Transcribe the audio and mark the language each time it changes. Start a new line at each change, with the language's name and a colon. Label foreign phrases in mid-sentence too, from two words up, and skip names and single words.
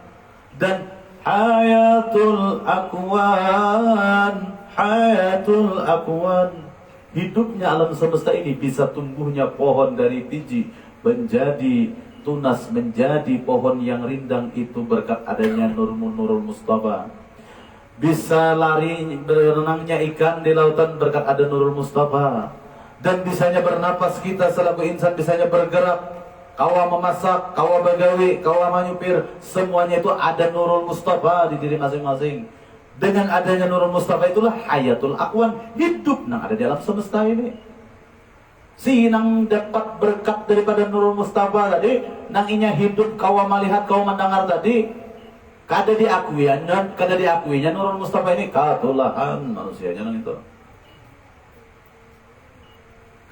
Indonesian: Dan
Arabic: حياة الأكوان، حياة الأكوان,
Indonesian: hidupnya alam semesta ini bisa tumbuhnya pohon dari biji menjadi tunas, menjadi pohon yang rindang, itu berkat adanya Nurul Mustafa. Bisa lari berenangnya ikan di lautan berkat ada Nurul Mustafa. Dan bisanya bernapas kita selaku insan,
Banjar: bisanya bergerak, kawa memasak, kawa begawi, kawa menyupir,
Indonesian: semuanya itu ada Nurul Mustafa di diri masing-masing. Dengan adanya Nurul Mustafa itulah
Arabic: حياة الأكوان,
Indonesian: hidup nang ada di alam semesta ini.
Banjar: Si nang dapat berkat daripada Nurul Mustafa tadi, nang inya hidup, kawa melihat, kawa mendengar tadi, kada diakuinya Nurul Mustafa ini katulahan manusianya nang itu.